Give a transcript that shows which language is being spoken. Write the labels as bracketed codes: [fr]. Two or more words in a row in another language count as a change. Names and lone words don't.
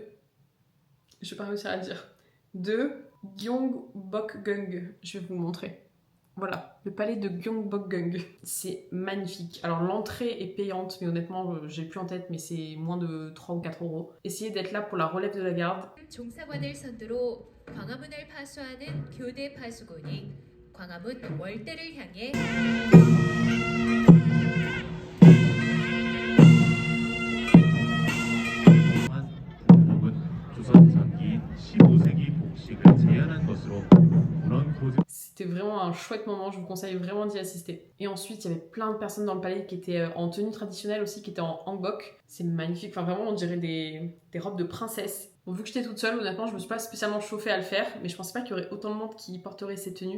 [fr] Je vais pas réussir à le dire. De Gyeongbokgung. Je vais vous montrer. Voilà, le palais de Gyeongbokgung. C'est magnifique. Alors l'entrée est payante, mais honnêtement, j'ai plus en tête, mais c'est moins de 3 ou 4 euros. Essayez d'être là pour la relève de la garde. [ko] 종사관을 선두로 광화문을 파수하는 교대 파수꾼이 광화문 월대를 향해 중국은 조선 전기 15세기 복식을 재현한 것으로 그런 고증 [fr] C'était vraiment un chouette moment, je vous conseille vraiment d'y assister. Et ensuite, il y avait plein de personnes dans le palais qui étaient en tenue traditionnelle aussi, qui étaient en hanbok. C'est magnifique, enfin vraiment on dirait des robes de princesse. Bon, vu que j'étais toute seule, honnêtement, je me suis pas spécialement chauffée à le faire, mais je pensais pas qu'il y aurait autant de monde qui porterait ces tenues.